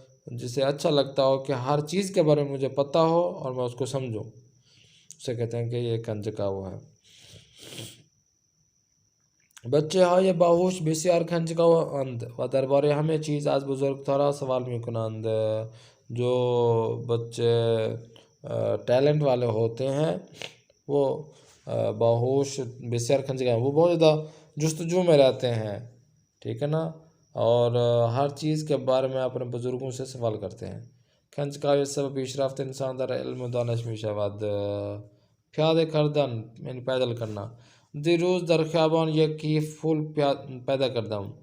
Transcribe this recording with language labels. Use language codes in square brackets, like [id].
[ur] جسے اچھا لگتا ہو کہ ہر چیز کے بارے میں مجھے پتہ ہو اور میں اس کو سمجھوں، اسے کہتے ہیں کہ یہ کنجکاو ہے. [fa] بچه های باهوش بسیار کنجکاو اند و درباره همه چیز از بزرگترها سوال می کنند. [ur] جو بچے ٹیلنٹ والے ہوتے ہیں وہ [fa] باہوش بسیار کنجکاو، [ur] وہ بہت زیادہ جستجو میں رہتے ہیں، ٹھیک ہے نا، اور ہر چیز کے بارے میں اپنے بزرگوں سے سوال کرتے ہیں. [fa] کنجکاوی سبب پیشرفت انسان در علم و دانش می شود. پیاده کردن یعنی [ur] پیدل کرنا. [fa] دیروز در خیابان یک کیف پھول پیدا کردم.